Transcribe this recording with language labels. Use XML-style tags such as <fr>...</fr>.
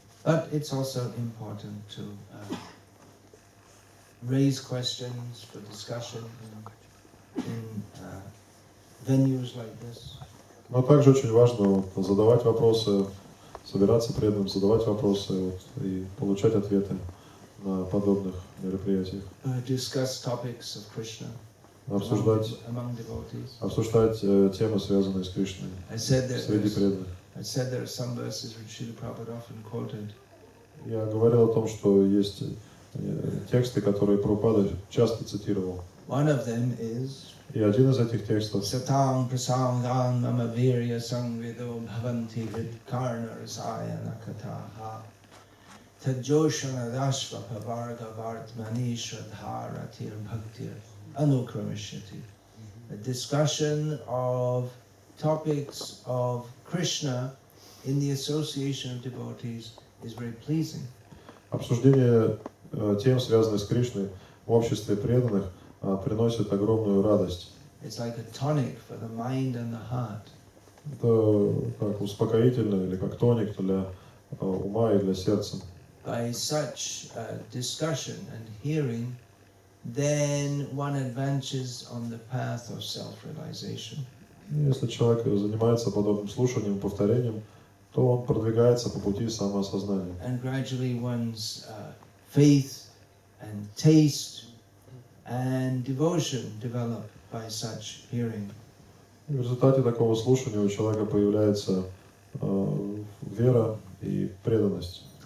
<en>But it's also important to raise questions for discussion in venues like this.</en> <ru>Но также очень важно задавать вопросы, собираться преданным, задавать вопросы и получать ответы на подобных мероприятиях.</ru> <en>Discuss topics of Krishna among devotees.</en> <ru>Обсуждать темы, связанные с Кришной среди преданных.</ru> <en>I said there are some verses which Srila Prabhupada often quoted.</en> <ru>Я говорил о том, что есть тексты, которые Прабхупада часто цитировал.</ru> <en>One of them is</en> <ru>И один из этих текстов</ru> <sa>Satang prasangan mama virya sangvido bhavanti vidkarna rasayana kataha tajoshana dashva pavarga vartmani shradharatir bhaktir anukramishati.</sa> <en>A discussion of topics of Krishna in the association of devotees is very pleasing.</en> <ru>Обсуждение тем, связанных с Кришной в обществе преданных, приносит огромную радость.</ru> <en>It's like a tonic for the mind and the heart.</en> <ru>Это как успокоительно или как тоник для ума и для сердца.</ru> <en>By such discussion and hearing, then one advances on the path of self-realization.</en> <ru>Если человек занимается подобным слушанием, повторением, то он продвигается по пути самоосознания.</ru> <en>And gradually one's faith and taste and devotion develop by such hearing.</en> <ru>И в результате такого слушания у человека появляется вера и преданность.</ru>